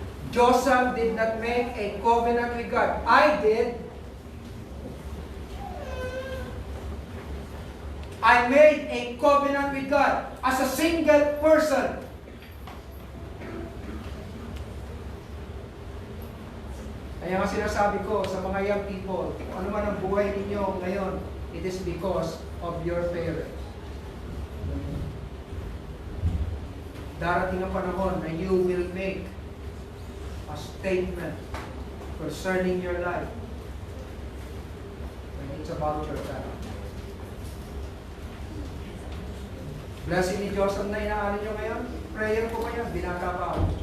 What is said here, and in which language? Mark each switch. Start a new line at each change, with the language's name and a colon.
English: Joseph did not make a covenant with God. I did. I made a covenant with God as a single person.
Filipino: Kaya nga sinasabi ko sa mga young people, kung ano man ang buhay ninyo ngayon,
English: it is because of your parents.
Filipino: Darating ang panahon na
English: you will make a statement concerning your life when it's about your family.
Filipino: Blessing ni Joseph na inaano nyo ngayon, prayer ko kayo, binata pa ako.